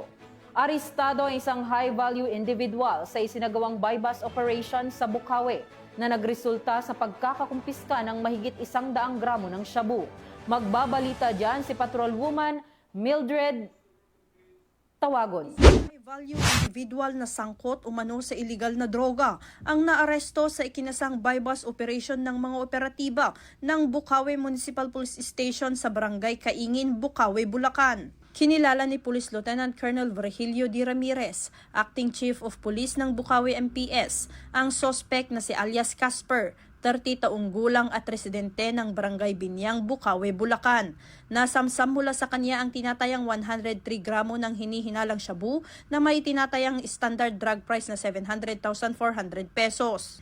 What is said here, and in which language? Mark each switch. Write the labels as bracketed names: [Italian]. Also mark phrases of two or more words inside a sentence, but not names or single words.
[Filipino] Arestado ang isang [English] high-value individual [Filipino] sa isinagawang [English] bypass operation [Filipino] sa Bukawi na nagresulta sa pagkakakumpiska ng mahigit 100 gramo ng shabu. Magbabalita dyan si Patrolwoman Mildred Tawagon. [English] Value individual [Filipino] na sangkot umano sa illegal na droga ang naaresto sa ikinasang [English] bypass operation [Filipino] ng mga operatiba ng Bukawi Municipal Police Station sa Barangay Kaingin, Bukawi, Bulacan. Kinilala ni Police Lieutenant Colonel Virgilio D. Ramirez, [English] Acting Chief of Police [Filipino] ng Bukawi MPS, ang suspect na si alias Casper, 30 taong gulang at residente ng Barangay Binyang, Bukawi, Bulacan. Nasamsam mula sa kanya ang tinatayang 103 gramo ng hinihinalang shabu na may tinatayang [English] standard drug price [Filipino] na 700,400 pesos.